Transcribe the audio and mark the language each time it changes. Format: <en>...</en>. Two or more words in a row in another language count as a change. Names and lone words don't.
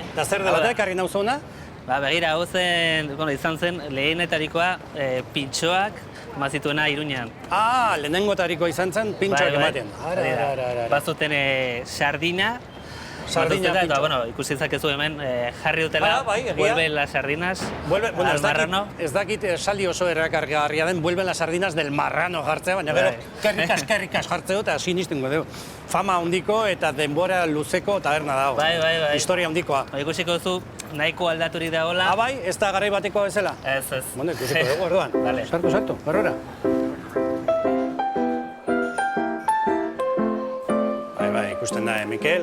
<eu>Eta zer dela da, ekarri nauzuna? Ba, begira, hau zen, izan zen lehenetarikoa pintxoak mazituena Iruñan. Lehenengotarikoa izan zen pintxoak ematen. Bazuten sardina, Sardina eta, bueno, ikusi dezakezu hemen jarri dutela,</eu> <es>vuelven las sardinas al marrano.</es> <eu>Ez dakit esaldi oso erakargarria den,</eu> <es>vuelven las sardinas del marrano</es> <eu>jartzea, baina gero kerrikas jartzeo eta sinistingo dugu. Fama handiko eta denbora luzeko taberna dago. Bai. Historia handikoa. Ikusiko duzu, nahiko aldaturik dagoela. Bai, ez da garai batekoa bezala? Ez. Bueno, ikusiko dugu, orduan. Sartu, barrura. Bai, ikusten da, Mikel.</eu>